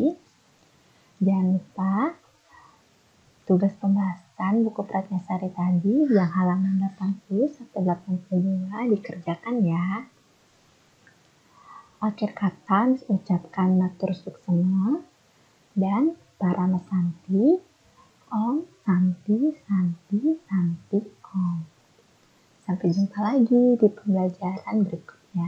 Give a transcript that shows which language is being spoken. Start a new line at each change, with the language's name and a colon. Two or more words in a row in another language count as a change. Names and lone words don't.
Indonesian: Jangan lupa tugas pembahasan buku Pratnyasari tadi yang halaman 80 sampai 82 dikerjakan ya. Akhir kata ucapkan
Balinese: matur suksema
Indonesian: dan para mesanti
Sanskrit: Om Santi Santi Santi Om.
Indonesian: Sampai jumpa lagi di pembelajaran berikutnya.